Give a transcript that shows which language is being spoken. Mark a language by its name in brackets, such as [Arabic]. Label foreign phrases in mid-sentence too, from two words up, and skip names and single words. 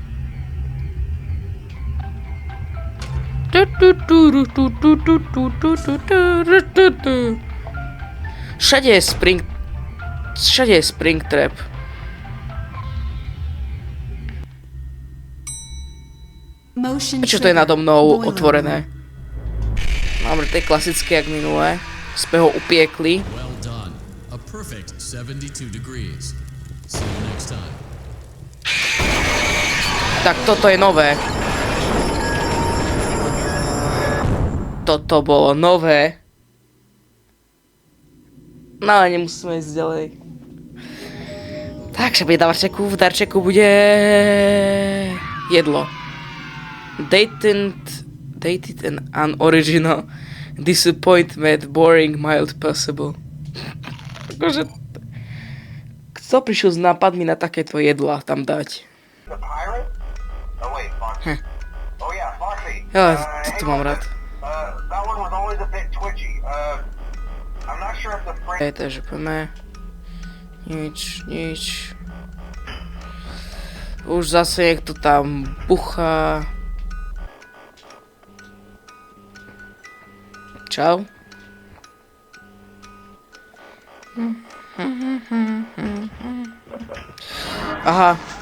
[Slovak] Všade je Springtrap. Prečo to je nado mnou otvorené? Dobre, to je klasické jak minulé. Sme ho upiekli. [English] Well done. A perfect 72 degrees. See you next time. [Slovak] Tak toto je nové. Toto bolo nové. No ale nemusíme ísť ďalej. Takže bude v darčeku bude jedlo. [English] Dated and unoriginal. Disappointment, boring, mild, possible. [Slovak] Akože... Kto prišiel s nápadmi na takéto jedlá tam dať? [English] The pirate? Oh wait, Foxy. Oh yeah, Foxy. [Slovak] Ja, [English] Hey, [Slovak] toto mám rád. [English] that one was always a bit twitchy. I'm not sure if the frame... [Slovak] Takže poďme. Nič. Už zase niekto tam buchá. Čau. Aha.